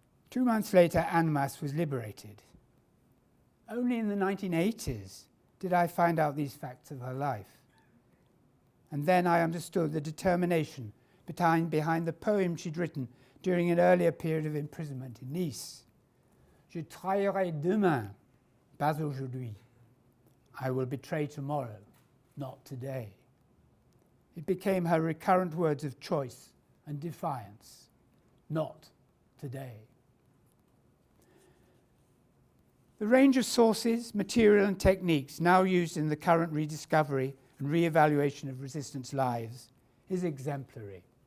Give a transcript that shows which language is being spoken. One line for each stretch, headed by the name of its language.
English: 2 months later, Annemasse was liberated. Only in the 1980s did I find out these facts of her life. And then I understood the determination behind the poem she'd written during an earlier period of imprisonment in Nice.
French: "Je trahirai demain, pas aujourd'hui."
English: I will betray tomorrow, not today. It became her recurrent words of choice and defiance. Not today. The range of sources, material and techniques now used in the current rediscovery and re-evaluation of resistance lives is exemplary.